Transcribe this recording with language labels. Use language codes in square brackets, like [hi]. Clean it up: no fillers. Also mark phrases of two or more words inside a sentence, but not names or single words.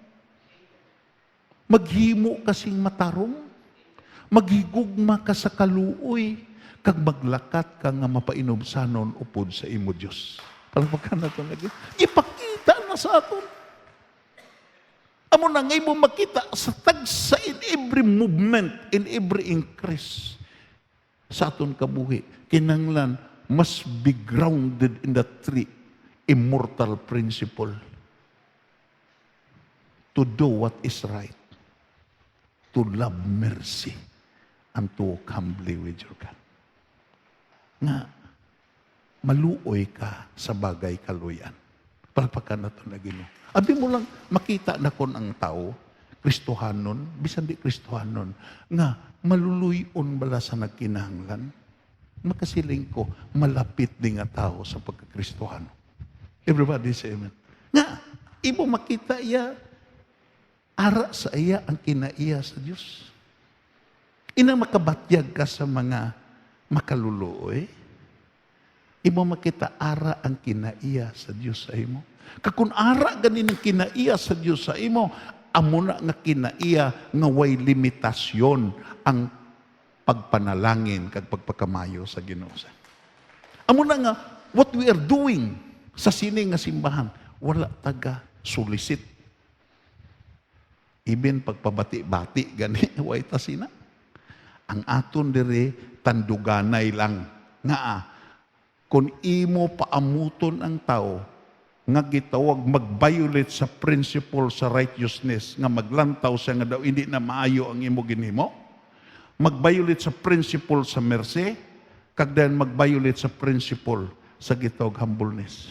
[hil] Maghimo kasing matarong, maghigugma ka sa kaluoy, kag maglakat ka nga mapainobsanon upod sa imo Dios. Palpakan na ito lagi. Ipakita na sa aton. Amo na ngay mo makita sa tagsa [en] in every movement, in every increase [hil] sa aton kabuhi. Kinanglan, [en] must be grounded in the three immortal principle. To do what is right. To love mercy and to walk humbly with your God. [hil] Nga, maluoy ka sa bagay kaluyan. Palpakan na ito na Ginoo. Abi mo lang, makita na kon ang tao, Kristohanon, bisan di Kristohanon, nga, maluluyon bala sa nagkinahanglan. Makasiling ko, malapit din nga tao sa pagkakristohano. [en] Everybody say amen. [hil] Nga, ibo makita iya, ara sa iya ang kinaiya sa Diyos. Inang makabatyag ka sa mga makaluluoy, imo makita ara ang kinaiya sa Diyos sa imo. Kakun ara ganin ang kinaiya sa Diyos sa imo, amo na nga kinaiya nga way limitasyon ang pagpanalangin kag pagpakamayo sa Ginoo. Amo na nga [en] what we are doing [hil] sa sining nga simbahan, wala taga solicit. Even pagpabati-bati, gani, way tasina. Ang aton dire, tanduganay lang. Nga, kung imo paamuton ang tao, nga gitawag mag-violate sa principle sa righteousness, nga maglantaw siya nga daw, hindi na maayo ang imo ginhimo, mag-violate sa principle sa mercy, kag then mag-violate sa principle sa gitawag humbleness.